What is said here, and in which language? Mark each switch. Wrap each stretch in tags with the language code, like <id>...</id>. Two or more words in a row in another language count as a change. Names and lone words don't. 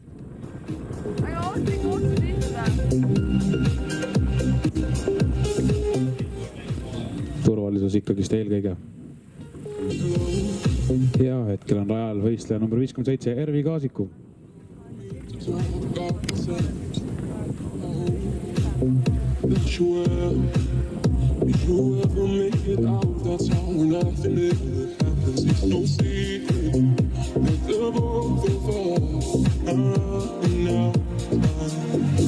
<et>Turvalisus ikkagist eelkõige. Ja hetkel on rajal võistleja number 57 Ervi Kaasiku.</et> <en>If you ever make it out, that's how nothing ever happens. It's no secret that the both of us are running out of time.</en>